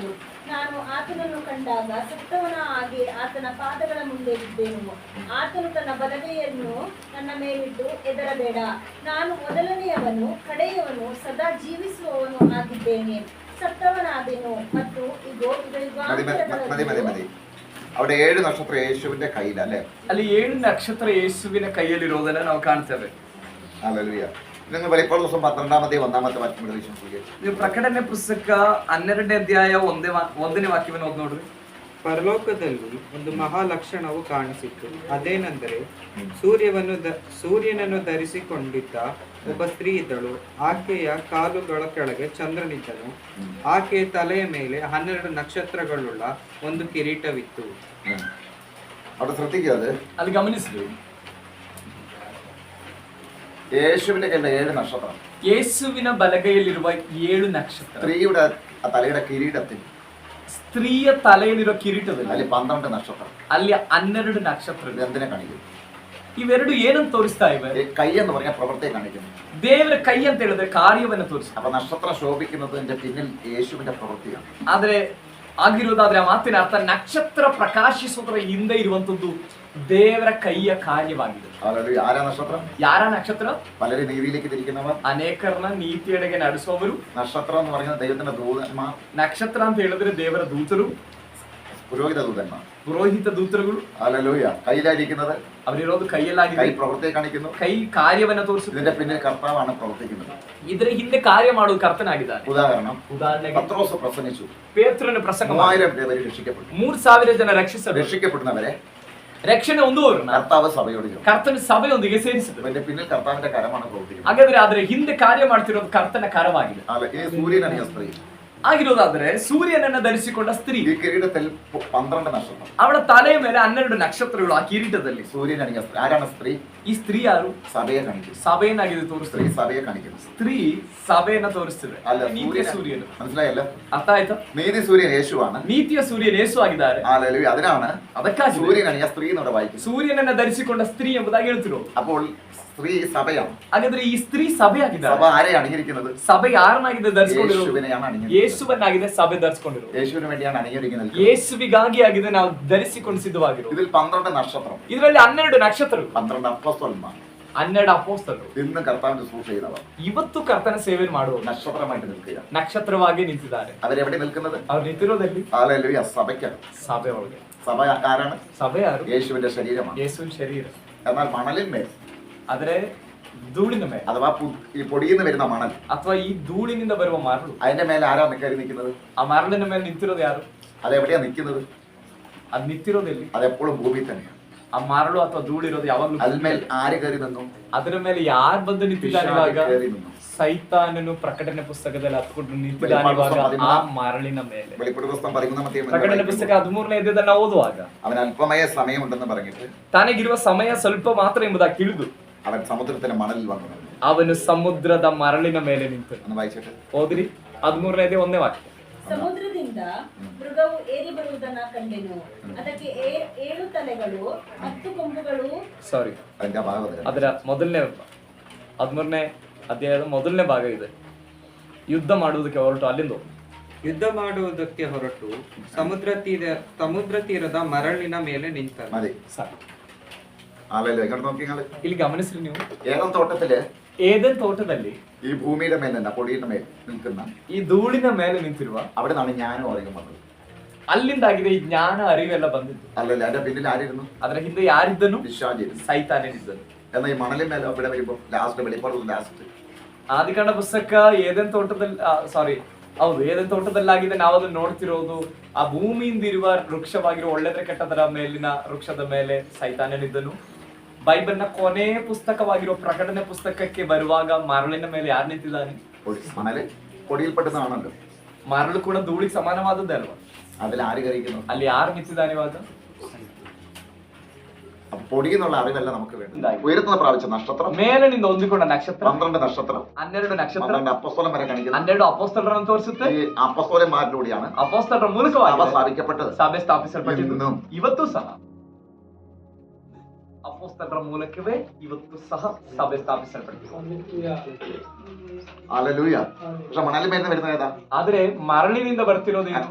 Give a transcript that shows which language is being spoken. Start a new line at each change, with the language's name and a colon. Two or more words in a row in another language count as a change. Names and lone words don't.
Kannada: ನಾನು ಆತನನ್ನು ಕಂಡಾಗ ಸತ್ತವನ ಹಾಗೆ ಆತನ ಪಾದಗಳ ಮುಂದೆ ಇದ್ದೆನು. ಆತನು ತನ್ನ ಬಲಗೈಯನ್ನು ನನ್ನ ಮೇಲಿಟ್ಟು, ಹೆದರಬೇಡ, ನಾನು ಮೊದಲನೆಯವನು ಕಡೆಯವನು, ಸದಾ ಜೀವಿಸುವವನು ಆಗಿದ್ದೇನೆ. ಸತ್ತವನಾದೆನು ಮತ್ತು ಇಗೋ
Malayalam: മതി. അവിടെ 7 നക്ഷത്രം യേശുവിന്റെ കയ്യിലല്ലേ?
Kannada: ಅಲ್ಲಿ 7 ನಕ್ಷತ್ರ ಯೇಸುವಿನ ಕೈಯಲ್ಲಿರೋದನ್ನ ನಾವು ಕಾಣ್ತೇವೆ.
Malayalam: ഹല്ലേലൂയ. നിങ്ങൾ വെളിപ്പാട് പുസ്തകം 12-ാം അധ്യായം 1-ാമത്തെ വാക്യം ശ്രദ്ധിക്കുക.
Kannada: ನೀವು ಪ್ರಕಟಣೆ ಪುಸ್ತಕ 12ನೇ ಅಧ್ಯಾಯ 1ನೇ ವಾಕ್ಯವನ್ನು ಓದಿ ನೋಡ್ರಿ. ಪರಲೋಕದಲ್ಲಿ ಒಂದು ಮಹಾಲಕ್ಷಣವು ಕಾಣಿಸಿತ್ತು. ಅದೇನೆಂದರೆ, ಸೂರ್ಯನನ್ನು ಧರಿಸಿಕೊಂಡಿದ್ದ ಒಬ್ಬ ಸ್ತ್ರೀ ಇದ್ದಳು. ಆಕೆಯ ಕಾಲುಗಳ ಕೆಳಗೆ ಚಂದ್ರನಿದ್ದನು. ಆಕೆಯ ತಲೆಯ ಮೇಲೆ 12 ನಕ್ಷತ್ರಗಳುಳ್ಳ ಒಂದು ಕಿರೀಟವಿತ್ತು.
Malayalam: അവിടെ ശ്രദ്ധിക്കുക. അത്
Kannada: ಅಲ್ಲಿ ಗಮನಿಸಿದ್ರು.
Malayalam: യേശുവിന്റെ കയ്യിലെ 7 നക്ഷത്രം,
Kannada: ಯೇಸುವಿನ ಬಲಗೈಯಲ್ಲಿರುವ 7 ನಕ್ಷತ್ರ.
Malayalam: സ്ത്രീയുടെ തലയുടെ കിരീടത്തിൽ
Kannada: ಸ್ತ್ರೀಯ ತಲೆಯಲ್ಲಿರುವ ಕಿರೀಟದಲ್ಲಿ
Malayalam: അതിൽ 12 നക്ഷത്രം.
Kannada: ಅಲ್ಲಿ 12 ನಕ್ಷತ್ರ.
Malayalam: എന്തിനെ കാണിക്കും?
Kannada: ಇವೆರಡು ಏನಂತ ತೋರಿಸ್ತಾ ಇವೆ?
Malayalam: കൈ എന്ന് പറഞ്ഞാൽ പ്രവൃത്തിയെ കാണിക്കുന്നു.
Kannada: ದೇವರ ಕೈ ಅಂತ ಹೇಳಿದ್ರೆ ಕಾರ್ಯವನ್ನು ತೋರಿಸ್ತಾ.
Malayalam: അപ്പൊ നക്ഷത്രം ശോഭിക്കുന്നതിന്റെ പിന്നിൽ യേശുവിന്റെ പ്രവൃത്തിയാണ്.
Kannada: ಆದ್ರೆ ಆಗಿರೋದಾದ್ರೆ ಆ ಮಾತಿನ ಅರ್ಥ, ನಕ್ಷತ್ರ ಪ್ರಕಾಶಿಸುವುದರ ಹಿಂದೆ ಇರುವಂತದ್ದು ದೇವರ ಕೈಯ ಕಾರ್ಯವಾಗಿದೆ.
Malayalam: ആരാ നക്ഷത്രം?
Kannada: ಯಾರ ನಕ್ಷತ್ರ?
Malayalam: പലരും നീതിയിലേക്ക് തിരിക്കുന്നവർ,
Kannada: ಅನೇಕರನ್ನ ನೀತಿಯೆಡೆಗೆ ನಡೆಸುವವರು.
Malayalam: നക്ഷത്രം എന്ന് പറയുന്നത് ദൈവത്തിന്റെ ദൂതന്മാർ.
Kannada: ನಕ್ಷತ್ರ ಅಂತ ಹೇಳಿದ್ರೆ ದೇವರ ದೂತರು.
Malayalam: ಪುರೋಹಿತ ದೂತന്മാർ,
Kannada: ಪುರೋಹಿತ ದೂತರುಗಳು,
Malayalam: ഹല്ലേലൂയ, കയ്യിലായിരിക്കുന്നത്
Kannada: ಅವರಿರೋದು ಕೈಯಲ್ಲಾಗಿದೆ,
Malayalam: കൈ പ്രവൃത്തി കാണിക്കുന്നു.
Kannada: ಕೈ ಕಾರ್ಯವನ್ನ ತೋರಿಸುತ್ತೆ.
Malayalam: ഇതിന്റെ പിന്നിൽ കർത്താവാണ് പ്രവർത്തിക്കുന്നത്.
Kannada: ಇದರ ಹಿಂದೆ ಕಾರ್ಯ ಮಾಡುವ ಕರ್ತನಾಗಿದ್ದಾನೆ.
Malayalam: ഉദാഹരണം,
Kannada: ಉದಾಹರಣೆಗೆ
Malayalam: പത്രോസ് പ്രസംഗിച്ചു,
Kannada: ಪೇತ್ರನ ಪ್ರಸಂಗ
Malayalam: 3000 പേര് രക്ഷിക്കപ്പെട്ടു.
Kannada: 3000 ಜನ ರಕ್ಷಿಸಬೇಕು.
Malayalam: രക്ഷിക്കപ്പെടുന്നവരെ
Kannada: ರಕ್ಷಣೆ ಹೊಂದುವವರನ್ನ
Malayalam: കർത്താവ് സഭയോട് ചേർന്നു.
Kannada: ಕರ್ತನ ಸಭೆಯೊಂದಿಗೆ ಸೇರಿಸಿದರು.
Malayalam: അതിന്റെ പിന്നിൽ കർത്താവിന്റെ കരമാണ് പ്രവർത്തിക്കുന്നത്.
Kannada: ಹಾಗಾದ್ರೆ ಅದರ ಹಿಂದೆ ಕಾರ್ಯ ಮಾಡ್ತಿರೋದು ಕರ್ತನ ಕರವಾಗಿದೆ.
Malayalam: ഈ സൂര്യനണിയ സ്ത്രീ
Kannada: ಆಗಿರೋದಾದ್ರೆ ಸೂರ್ಯನನ್ನ ಧರಿಸಿಕೊಂಡ ಸ್ತ್ರೀ,
Malayalam: ഈ കിരീടത്തിൽ 12 നക്ഷത്രം,
Kannada: ಅವಳ ತಲೆಯ ಮೇಲೆ 12 ನಕ್ಷತ್ರಗಳು ಆ ಕಿರೀಟದಲ್ಲಿ.
Malayalam: സൂര്യനണിയ സ്ത്രീ ആരാണ്? സ്ത്രീ.
Kannada: ಈ ಸ್ತ್ರೀ ಯಾರು?
Malayalam: സഭയെ കാണിക്കുന്നു.
Kannada: ಸಭೆಯನ್ನಾಗಿದೆ
Malayalam: സ്ത്രീ
Kannada: ತೋರಿಸ್ತಾರೆ.
Malayalam: സഭയെ കാണിക്കുന്നു.
Kannada: ಸ್ತ್ರೀ ಸಭೆಯನ್ನ ತೋರಿಸ್ತಿದೆ.
Malayalam: അല്ല,
Kannada: ನೀತಿಯ ಸೂರ್ಯನು.
Malayalam: മനസ്സിലായല്ലോ?
Kannada: ಅರ್ಥ ಆಯ್ತಾ?
Malayalam: നീതി സൂര്യൻ യേശുവാണ്.
Kannada: ನೀತಿಯ ಸೂರ್ಯನ ಯೇಸು ಆಗಿದ್ದಾರೆ.
Malayalam: ഹല്ലേലൂയ. അതിനാണ്
Kannada: ಅದಕ್ಕಾಗಿ
Malayalam: സൂര്യനണിയ സ്ത്രീ എന്നോട് വായിക്കുന്നത്.
Kannada: ಸೂರ್ಯನನ್ನ ಧರಿಸಿಕೊಂಡ ಸ್ತ್ರೀ ಎಂಬುದಾಗಿ ಹೇಳ್ತಿರೋ.
Malayalam: അപ്പോൾ സ്ത്രീ സഭയാണ്.
Kannada: ಹಾಗಾದ್ರೆ ಈ ಸ್ತ್ರೀ ಸಭೆ
Malayalam: സഭ
Kannada: ಆಗಿದ್ದಾರೆ.
Malayalam: ആരെ അണിഞ്ഞിരിക്കുന്നത്?
Kannada: ಸಭೆ ಯಾರನ್ನಾಗಿದೆ ಧರಿಸಿಕೊಂಡಿರೋದು?
Malayalam: യേശുവിനെയാണ് അണിഞ്ഞിരിക്കുന്നത്.
Kannada: ಯೇಸುವನ್ನಾಗಿದೆ ಸಭೆ ಧರಿಸಿಕೊಂಡಿರೋದು.
Malayalam: യേശുവിന് വേണ്ടിയാണ് അണിഞ്ഞിരിക്കുന്നത്.
Kannada: ಯೇಸುವಿಗಾಗಿ ಆಗಿದೆ ನಾವು ಧರಿಸಿಕೊಂಡು ಸಿದ್ಧವಾಗಿರೋದು.
Malayalam: ഇതിൽ 12 നക്ഷത്രം,
Kannada: ಇದರಲ್ಲಿ 12 ನಕ್ಷತ್ರಗಳು,
Malayalam: 12 അപ്പോസ്തലന്മാർ,
Kannada: 12 ಅಪೊಸ್ತಲರು
Malayalam: ഇന്ന് കർത്താവിന്റെ ശുശ്രൂഷ ചെയ്യുന്നവർ
Kannada: ಇವತ್ತು ಕರ್ತನ ಸೇವೆ ಮಾಡುವವರು
Malayalam: നക്ഷത്രമായിട്ട് നിൽക്കുക.
Kannada: ನಕ್ಷತ್ರವಾಗಿ ನಿಂತಿದ್ದಾರೆ.
Malayalam: അവരെവിടെ നിൽക്കുന്നത്?
Kannada: ಅವ್ರು ನಿಂತಿರೋದಲ್ಲಿ
Malayalam: ഹല്ലേലൂയ, സഭയ്ക്കാണ്.
Kannada: ಸಭೆ ಒಳಗೆ.
Malayalam: സഭ ആരാണ്?
Kannada: ಸಭೆ ಯಾರು?
Malayalam: യേശുവിന്റെ ശരീരമാണ്.
Kannada: ಯೇಸುವಿನ ಶರೀರ.
Malayalam: എന്നാൽ മണലിന്മേൽ,
Kannada: ಆದ್ರೆ ಧೂಳಿನ ಮೇಲೆ
Malayalam: അഥവാ ഈ പൊടിയിൽ നിന്ന് വരുന്ന മണൽ,
Kannada: ಅಥವಾ ಈ ಧೂಳಿನಿಂದ ಬರುವ ಮರಳು,
Malayalam: അതിന്റെ മേലെ ആരാ കയറി നിൽക്കുന്നത്?
Kannada: ಆ ಮರಳಿನ ಮೇಲೆ ನಿಂತಿರೋದು ಯಾರು?
Malayalam: അതെവിടെയാ നിൽക്കുന്നത്?
Kannada: ಅದ್ ನಿಂತಿರೋದೆಲ್ಲಿ?
Malayalam: അതെപ്പോഴും ഭൂമിയിൽ തന്നെയാണ്.
Kannada: ಆ ಮರಳು ಅಥವಾ ಧೂಳಿರೋದು ಯಾವಾಗ್ಲೂ
Malayalam: അതിന്മേൽ ആര് കയറി നിന്നു?
Kannada: ಅದರ ಮೇಲೆ ಯಾರು ಬಂದು ನಿಂತಿದ್ದಾನೆ?
Malayalam: പിശാച്
Kannada: ಇವಾಗ
Malayalam: കയറി നിന്നു.
Kannada: ಸೈತಾನನು ಪ್ರಕಟಣೆ ಪುಸ್ತಕದಲ್ಲಿ ಹತ್ಕೊಂಡು ನಿಂತಿದ್ದಾನೆ. ಇವಾಗ ಆ ಮರಳಿನ ಮೇಲೆ
Malayalam: വെളിപ്പെടുത്തൽ പുസ്തകം 13-ാമത്തെ
Kannada: ಪ್ರಕಟಣೆ ಪುಸ್ತಕ 13ನೇ ಅಧ್ಯಾಯದಲ್ಲಿ ನಾವು ಓದುವಾಗ
Malayalam: അവൻ അല്പമായ സമയമുണ്ടെന്ന് പറഞ്ഞിട്ട്
Kannada: ತನಗಿರುವ ಸಮಯ ಸ್ವಲ್ಪ ಮಾತ್ರ ಎಂಬುದಾಗಿ ತಿಳಿದು
Malayalam: അവൻ സമുദ്രത്തിന്റെ മണലിൽ വന്നു.
Kannada: ಅವನು ಸಮುದ್ರದ ಮರಳಿನ ಮೇಲೆ ನಿಂತು.
Malayalam: ഒന്ന് വായിച്ചിട്ട്.
Kannada: ಓದ್ರಿ 13ನೇ ಅಧ್ಯಾಯ 1ನೇ ವಾಕ್ಯ. ಸಮುದ್ರದಿಂದ ಮೃಗವು ಏರಿ ಬರುವುದನ್ನ ಕಂಡೆನು. ಅದಕ್ಕೆ 7 ತಲೆಗಳು 10 ಕೊಂಬುಗಳು. ಸಾರಿ,
Malayalam: അതിന്റെ ഭാഗവത
Kannada: ಅದರ ಮೊದಲನೇ 13ನೇ ಅಧ್ಯಾಯದ ಮೊದಲನೇ ಭಾಗ ಇದೆ. ಯುದ್ಧ ಮಾಡುವುದಕ್ಕೆ ಹೊರಟು ಅಲ್ಲಿಂದ ಯುದ್ಧ ಮಾಡುವುದಕ್ಕೆ ಹೊರಟು ಸಮುದ್ರ ತೀರದ ಮರಳಿನ ಮೇಲೆ ನಿಂತನು.
Malayalam: മതി.
Kannada: ಸಾಕು.
Malayalam: ആളല്ലേ ഇങ്ങോട്ട് നോക്കിയാൽ
Kannada: ಇಲ್ಲಿ ಗಮನಿಸ್ರಿ ನೀವು,
Malayalam: ഏതം തോട്ടത്തില്
Kannada: ಏದೆನ್ ತೋಟದಲ್ಲಿ
Malayalam: ഈ ഭൂമിയുടെ മേൽ തന്നെ പൊടിയുടെ മേൽ നിൽക്കുന്ന
Kannada: ಈ ಧೂಳಿನ ಮೇಲೆ ನಿಂತಿರುವ
Malayalam: അവിടെ നിന്നാണ് ഞാനും അറിയാൻ വന്നത്.
Kannada: ಅಲ್ಲಿಂದಾಗಿದೆ ಈ ಜ್ಞಾನ ಅರಿವೆಲ್ಲ ಬಂದಿದ್ದು.
Malayalam: അല്ലല്ലേ, അതിന്റെ പിന്നിൽ ആരിരുന്നു?
Kannada: ಅದರ ಹಿಂದೆ ಯಾರಿದ್ದನು?
Malayalam: പിശാചിരുന്നു.
Kannada: ಸೈತಾನನಿದ್ದನು.
Malayalam: എന്നാൽ ഈ മണലിൻ മേലെ ഇവിടെ വരുമ്പോ ലാസ്റ്റ് വെളിപ്പാട് ലാസ്റ്റ്
Kannada: ಆದಿಕಾಂಡ ಪುಸ್ತಕ ಏದೆನ್ ತೋಟದಲ್ಲಿ ಹೌದು, ಏದೆನ್ ತೋಟದಲ್ಲಾಗಿದೆ. ನಾವು ಅದನ್ನ ನೋಡ್ತಿರೋದು. ಆ ಭೂಮಿಯಿಂದ ಇರುವ ವೃಕ್ಷವಾಗಿರುವ ಒಳ್ಳೆದ್ರ ಕೆಟ್ಟದರ ಮೇಲಿನ ವೃಕ್ಷದ ಮೇಲೆ ಸೈತಾನನಿದ್ದನು. ಬೈಬಲ್ನ ಕೊನೆ ಪುಸ್ತಕವಾಗಿರುವ ಪ್ರಕಟಣೆ ಪುಸ್ತಕಕ್ಕೆ ಬರುವಾಗ ಮರಳಿನ ಮೇಲೆ ಯಾರು ನಿಂತಿದ್ದಾನೆ?
Malayalam: മണല് പൊടിയിൽപ്പെട്ടതാണല്ലോ.
Kannada: ಮರಳು ಕೂಡ ಧೂಳಿಗೆ ಸಮಾನವಾದದ್ದೇ ಅಲ್ವಾ?
Malayalam: അതിൽ ആര് കറിക്കുന്നു?
Kannada: ಅಲ್ಲಿ ಯಾರು ನಿಂತಿದ್ದಾನೆ ಇವಾಗ?
Malayalam: പൊടി എന്നുള്ള അറിവല്ല നമുക്ക് വേണ്ടത്. ഉയരത്തുന്ന പ്രാപിച്ച നക്ഷത്രം,
Kannada: ಮೇಲಿನಿಂದ ಹೊಂದಿಕೊಂಡ ನಕ್ಷತ್ರ,
Malayalam: 12 നക്ഷത്രം,
Kannada: 12 ನಕ್ಷತ್ರ,
Malayalam: 12 അപ്പോസ്തലൻ വരെ കാണിക്കുന്നത്.
Kannada: 12 ಅಪೊಸ್ತಲರನ್ನು ತೋರಿಸುತ್ತೆ.
Malayalam: ഈ അപ്പോസ്തലന്മാരിലൂടെയാണ്
Kannada: ಅಪೊಸ್ತಲರ
Malayalam: സഭ
Kannada: ಮೂಲಕವಾಗಿ
Malayalam: സ്ഥാപിക്കപ്പെട്ടത്.
Kannada: ಸಭೆ ಸ್ಥಾಪಿಸಲ್ಪಟ್ಟಿದ್ದು.
Malayalam: ഇന്നും
Kannada: ಇವತ್ತು ಸಹ ಅಪೊಸ್ತಲರ ಮೂಲಕವೇ ಇವತ್ತು ಸಹ ಸಭೆ ಸ್ಥಾಪಿಸಲ್ಪಟ್ಟಿದೆ.
Malayalam: ഹല്ലേലൂയ. പക്ഷെ മണലിൽ മേൽ വരുന്നത് ഏതാ?
Kannada: ಆದ್ರೆ ಮರಳಿನಿಂದ ಬರ್ತಿರೋದು ಏನು?